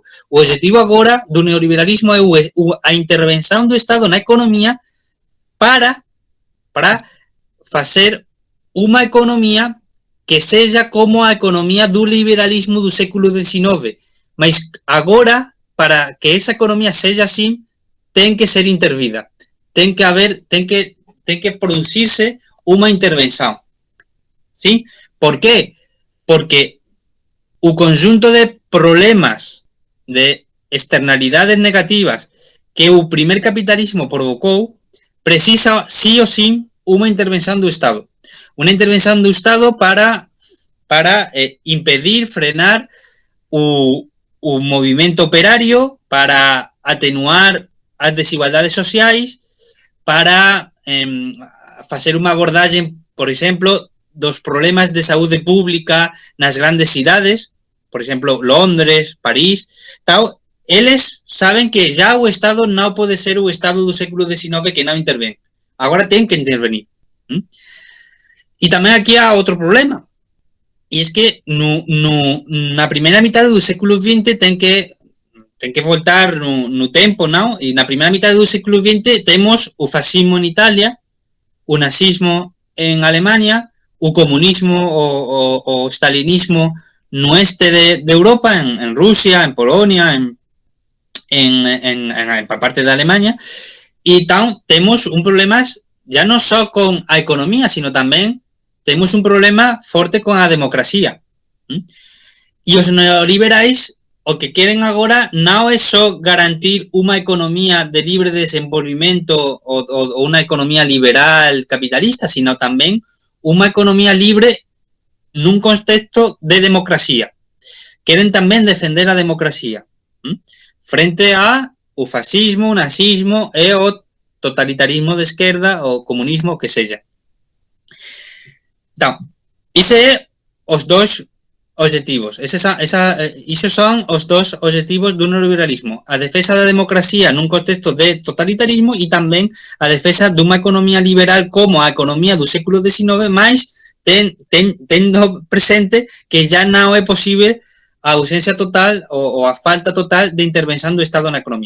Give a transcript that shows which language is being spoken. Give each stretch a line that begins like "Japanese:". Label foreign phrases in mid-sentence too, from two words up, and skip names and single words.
Galician: O objetivo agora do neoliberalismo é a intervención do Estado na economía para facer unha economía que sexa como a economía do liberalismo do século XIX. Mas agora, para que esa economía sexa así, ten que ser intervida. ten que producirse
Spanish: una intervención. ¿Sí? ¿Por qué? Porque un conjunto de problemas, de externalidades negativas que el primer capitalismo provocó, precisa sí o sí una intervención del Estado. Una intervención del Estado para impedir, frenar un movimiento operario, para atenuar las desigualdades sociales, para hacer una abordaje, por ejemplo,
Galician: dos problemas de salud pública nas grandes cidades, por exemplo,
Spanish: Londres, París, tal.
Galician: Eles saben que ya o Estado non pode ser o Estado do século XIX que non intervén. Agora ten que intervenir. E tamén aquí há outro problema. E es que na primeira mitad do século XX ten que voltar no tempo, non? E na primeira mitad do século XX temos o fascismo en Italia, o nazismo en Alemania, o comunismo, o stalinismo no este de Europa, en Rusia, en Polonia, en parte de Alemania,
Spanish: y tenemos un problema ya no solo con la economía, sino también tenemos un problema fuerte con la democracia.
Galician: Y los neoliberales o que quieren ahora no es solo garantir una economía de libre desenvolvimiento o una economía liberal capitalista, sino también una economía libre en un contexto de democracia. Quieren también defender la democracia frente a o fascismo, o nazismo e o totalitarismo de izquierda o comunismo, que sea.
Spanish: Então, esos os dos objetivos.
Galician: Esos son os dos objetivos do neoliberalismo. A defensa da democracia nun contexto de totalitarismo e tamén a defensa dunha economía liberal como a economía do século XIX, máis tendo presente que ya non é posible a ausencia total ou a falta total de intervención do Estado na economía.